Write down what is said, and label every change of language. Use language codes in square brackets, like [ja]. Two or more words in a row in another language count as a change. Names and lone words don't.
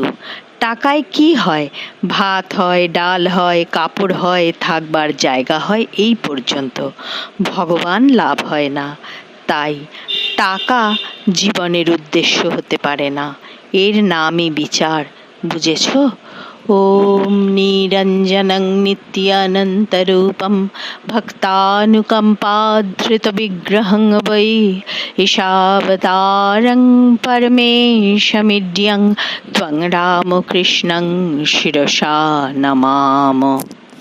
[bn] টাকায় কি হয়? ভাত হয়, ডাল হয়, কাপড় হয়, থাকবার জায়গা হয়, এই পর্যন্ত। ভগবান লাভ হয় না। তাই টাকা জীবনের উদ্দেশ্য হতে পারে না। এর নামই বিচার। বুঝেছ? [sa] ওম নিরঞ্জনং নিত্যানন্তরূপম ভক্তানুকম্পাধৃত বিগ্রহং বৈ ঈশাবতারং পরমেশমিড্যং ত্বং রামকৃষ্ণং শিরসা নমাম।